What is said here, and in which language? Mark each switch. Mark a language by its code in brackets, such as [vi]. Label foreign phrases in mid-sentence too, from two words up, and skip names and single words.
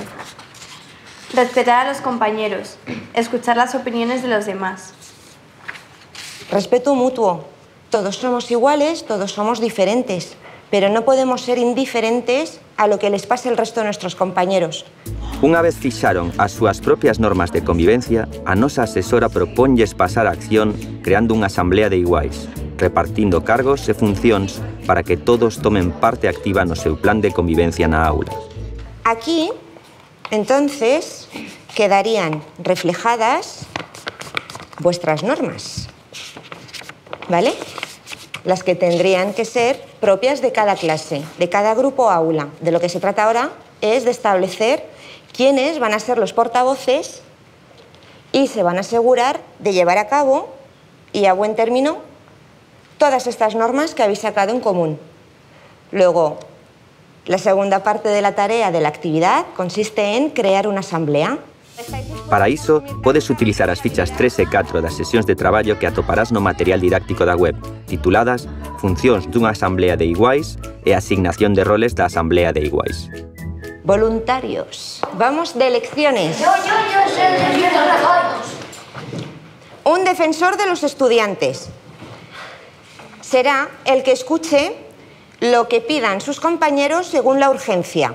[es] Respetar a los compañeros, escuchar las opiniones de los demás. Respeto mutuo. Todos somos iguales, todos somos diferentes, pero no podemos ser indiferentes a lo que les pase al resto de nuestros compañeros. [gl] Unha vez fixaron as súas propias normas de convivencia, a nosa asesora propónlles pasar a acción creando unha asamblea de iguais, repartindo cargos e funcións para que todos tomen parte activa no seu plan de convivencia na aula. [es] Aquí, entonces, quedarían reflejadas vuestras normas, ¿vale? Las que tendrían que ser propias de cada clase, de cada grupo o aula. De lo que se trata ahora es de establecer quiénes van a ser los portavoces y se van a asegurar de llevar a cabo y a buen término todas estas normas que habéis sacado en común. Luego, la segunda parte de la tarea de la actividad consiste en crear una asamblea. [gl] Para iso, podes utilizar as fichas 3 e 4 das sesións de traballo que atoparás no material didáctico da web, tituladas Funcións dunha asamblea de iguais e asignación de roles da asamblea de iguais. [es] Voluntarios. Vamos de elecciones. Yo soy el defensor de todos. Un defensor de los estudiantes será el que escuche lo que pidan sus compañeros según la urgencia.